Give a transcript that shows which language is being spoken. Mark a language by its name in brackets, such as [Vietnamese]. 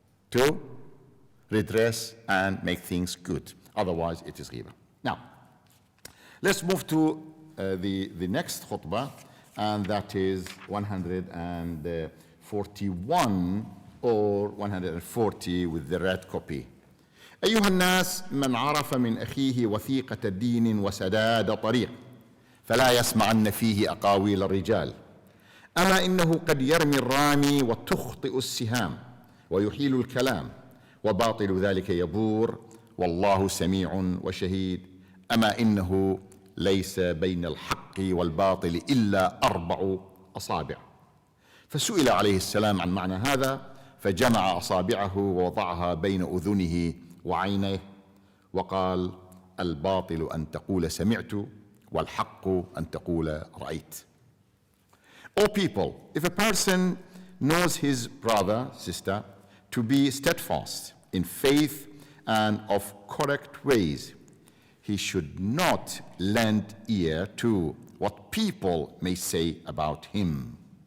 [English] To redress and make things good. Otherwise, it is ghiba. Now, let's move to the next khutbah, and that is 141 or 140 with the red copy. [Arabic] أيها الناس، من عرف من أخيه وثيقة دين وسداد طريق فلا يسمعن فيه أقاويل الرجال. أما إنه قد يرمي الرامي وتخطئ السهام ويحيل الكلام وباطل ذلك يبور والله سميع وشهيد. أما إنه ليس بين الحق والباطل إلا 4 أصابع. فسئل عليه السلام عن معنى هذا فجمع أصابعه ووضعها بين أذنه وعينيه وقال: الباطل أن تقول سمعت والحق أن تقول رأيت. [English] O people, if a person knows his brother, sister, to be steadfast in faith and of correct ways. He should not lend ear to what people may say about him.